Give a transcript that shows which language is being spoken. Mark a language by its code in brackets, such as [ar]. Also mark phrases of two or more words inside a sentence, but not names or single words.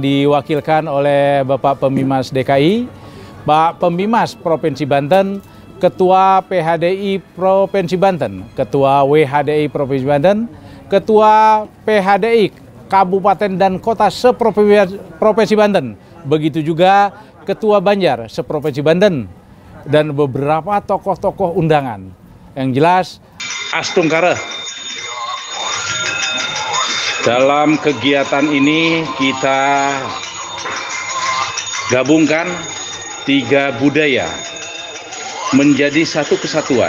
[id] diwakilkan oleh Bapak Pembimas DKI, Pak Pembimas Provinsi Banten, Ketua PHDI Provinsi Banten, Ketua WHDI Provinsi Banten, Ketua PHDI Kabupaten dan Kota Seprovinsi Banten, begitu juga Ketua Banjar Seprovinsi Banten, dan beberapa tokoh-tokoh undangan. Yang jelas, Astungkara. Dalam kegiatan ini kita gabungkan 3 budaya menjadi satu kesatuan.